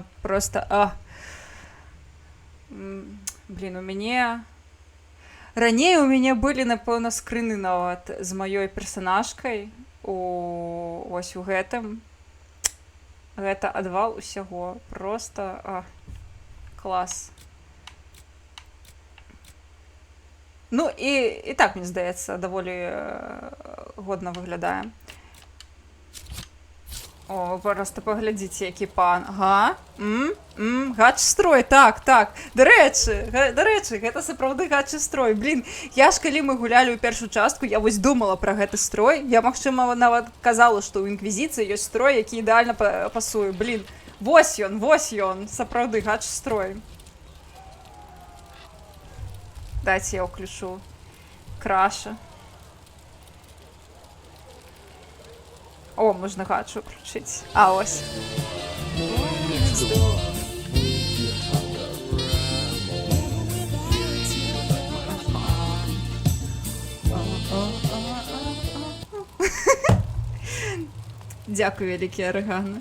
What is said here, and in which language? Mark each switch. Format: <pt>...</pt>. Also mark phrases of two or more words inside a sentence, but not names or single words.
<be>Проста, блин, у мяне... Раней у мяне былі, напэўна, скрыны нават з маёй персанажкай ось у гэтым. Гэта адвал усяго. Проста клас.</be> <uk>Ну, і так, мені здається,</uk> <be>даволі годно</be> <uk>виглядає. О, ви просто поглядіть, який пан.</uk> <be>Ага. Гачий строй, так.</be> <uk>До речі,</uk> <be>гэта сапраўды гачий строй. Блін, я ж, калі мы гулялі ў першую частку, я вось думала пра гэты строй. Я, магчыма, нават казала, што ў інквізіцыі ёсць строй, які ідэальна пасуе. Блін, вось ён, сапраўды гачий строй.</be> <ru>Дайте я включу краша. О,</ru> <be>можна гачу</be> <ru>включить. Ось.</ru> <uk>Дякую, великі орегано.</uk>